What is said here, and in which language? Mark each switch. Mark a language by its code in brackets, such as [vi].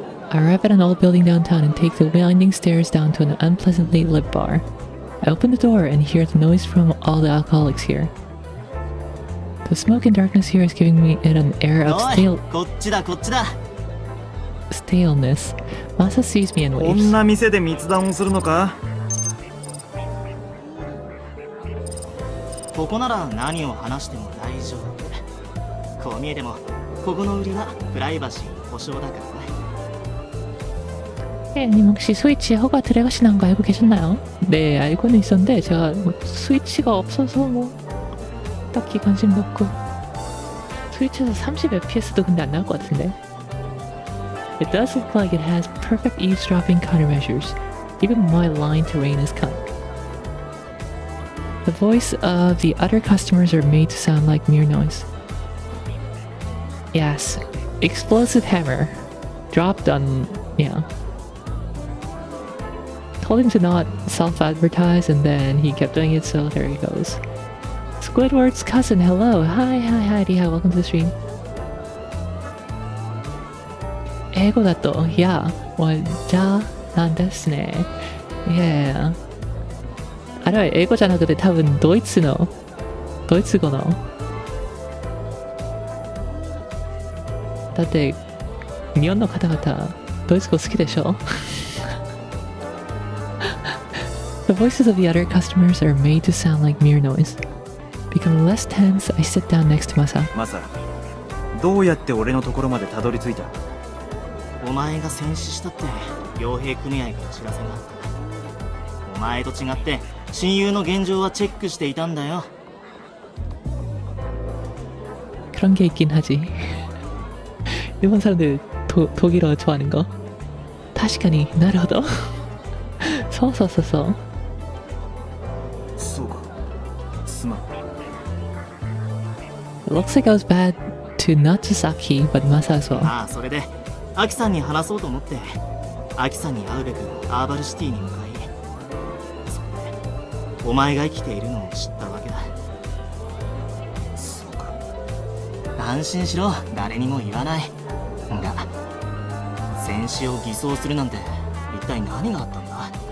[en] I arrive at an old building downtown and take the winding stairs down to an unpleasantly lit bar. I open the door and hear the noise from all the alcoholics here. The smoke and darkness here is giving me an air of [ja] おい、こっちだこっちだ。 [en] staleness. Masa sees me and [ja] こん [en] waves. [ja] な店で密談をするのか。ここなら何を話しても大丈夫。こう見えてもここの売りはプライバシーの保証だからな。 [ko] 님 혹시 스위치 허가 드래그시 나온 거 알고 계셨나요? 네, 알고는 있었는데 제가 뭐 스위치가 없어서 뭐 딱히 관심도 없고. 스위치에서 30fps도 근데 안 나올 것 같은데. [en] It does look like it has perfect eavesdropping countermeasures. Even my line terrain is cut. The voice of the other customers are made to sound like mere noise. Yes, explosive hammer. Dropped on... yeah. Told him to not self-advertise and then he kept doing it, so there he goes. Squidward's cousin, hello. Hi, Deha, welcome to the stream. [ja] 英語だと、yeah, well, じゃなんですね。 [en] Yeah. [ja] あれは英語じゃなくて多分ドイツ語の。だって日本の方々ドイツ語好きでしょ。 The voices of the other customers are made to sound like mere noise. Becoming less tense, I sit down next to Masa. マサ、どうやって俺のところまでたどり着いた。お前が戦死したって傭兵組合から知らせがあった。お前と違って親友の現状はチェックしていたんだよ。 [ko] 그런 게 있긴 하지. 일본 사람들 독일어 좋아하는 거. 다 [ja] 確かになるほど。そうそうそうそう。そうか。すまん。 [en] It looks like I was bad to not just Aki, but Masa as well. [ja] ああ、それでアキさんに話そうと思ってアキさんに会うべくアーバルシティに向かい、そこでお前が生きているのを知ったわけだ。そうか。安心しろ、誰にも言わない。が戦死を偽装するなんて一体何があったんだ。